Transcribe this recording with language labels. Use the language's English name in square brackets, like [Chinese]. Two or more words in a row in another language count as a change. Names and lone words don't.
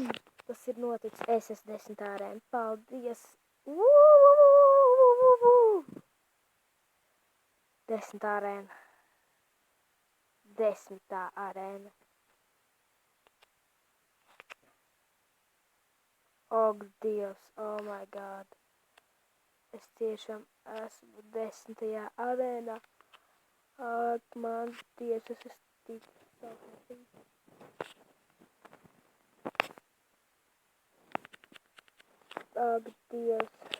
[Latvian] Tas ir noticis. Es esmu 10. arēna. Paldies. 10. arēna. 10. arēna. Ak, Dievs. [English] Oh my God. [Latvian] Es tiešām esmu 10. arēnā. Ak, man Dievs, es esmu tik sauknētīgi. Ak, Dievs.